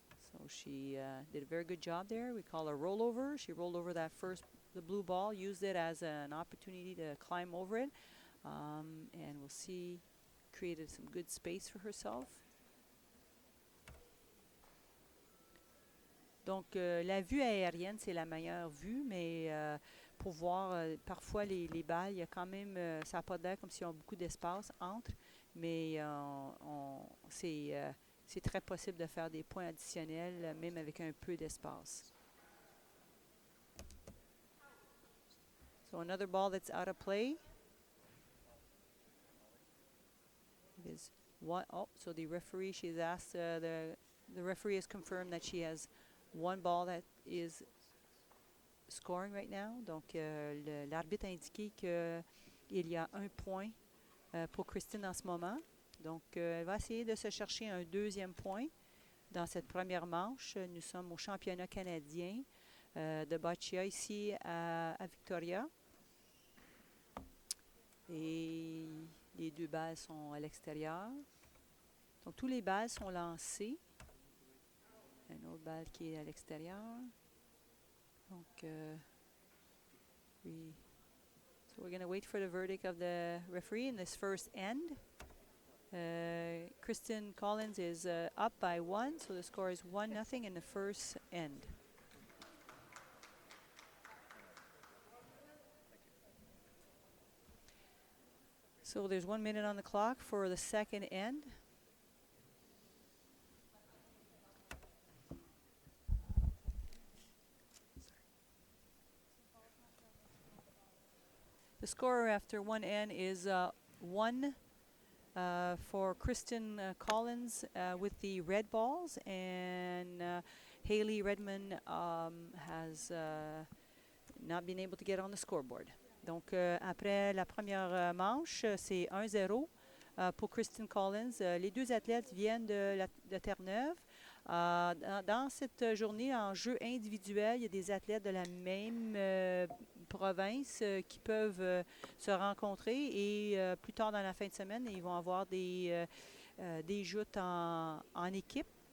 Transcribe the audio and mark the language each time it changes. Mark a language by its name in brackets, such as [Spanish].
[English] So she did a very good job there. We call a rollover. She rolled over the blue ball, used it as an opportunity to climb over it. And we'll see, created some good space for herself. [French] Donc, la vue aérienne, c'est la meilleure vue, mais pour voir parfois les balles, il y a quand même, ça n'a pas d'air comme s'il y a beaucoup d'espace entre, mais c'est très possible de faire des points additionnels, même avec un peu d'espace. [English] So another ball that's out of play. It is one. Oh, so the referee, she's asked, the referee has confirmed that she has one ball that is scoring right now. [French] Donc, l'arbitre a indiqué qu'il y a un point pour Kristyn en ce moment. Donc, elle va essayer de se chercher un deuxième point dans cette première manche. Nous sommes au championnat canadien de boccia ici à Victoria. Et les deux balles sont à l'extérieur. Donc, tous les balles sont lancées. Une autre balle qui est à l'extérieur. [English] Donc, so we're going to wait for the verdict of the referee in this first end. Kristyn Collins is up by 1, so the score is 1-0 in the first end. So there's 1 minute on the clock for the second end. The score after one end is 1 for Kristyn Collins with the red balls, and Hayley Redmond has not been able to get on the scoreboard. [French] Donc, après la première manche, c'est 1-0 pour Kristyn Collins. Les deux athlètes viennent de Terre-Neuve. Dans cette journée, en jeu individuel, il y a des athlètes de la même province qui peuvent se rencontrer et plus tard dans la fin de semaine, ils vont avoir des joutes en équipe.